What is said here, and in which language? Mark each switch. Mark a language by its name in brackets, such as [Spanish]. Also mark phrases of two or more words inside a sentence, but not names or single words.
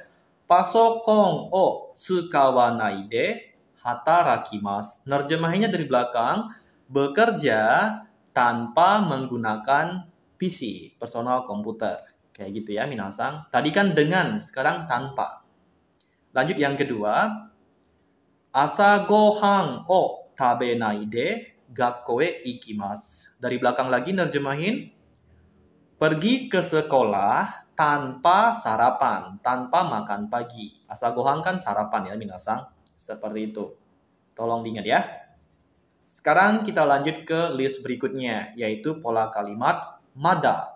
[Japanese] パソコンを使わないで働きます. [Indonesian] Nerjemahinnya dari belakang, bekerja tanpa menggunakan PC, personal komputer. Kayak gitu ya minasang. Tadi kan dengan, sekarang tanpa. Lanjut yang kedua. [Japanese] 朝ご飯を食べないで学校へ行きます. [Indonesian] Dari belakang lagi nerjemahin, pergi ke sekolah tanpa sarapan, tanpa makan pagi. [Japanese] 朝ご飯 [Indonesian] kan sarapan ya minasang. Seperti itu. Tolong diingat ya. Sekarang kita lanjut ke list berikutnya, yaitu pola kalimat mada.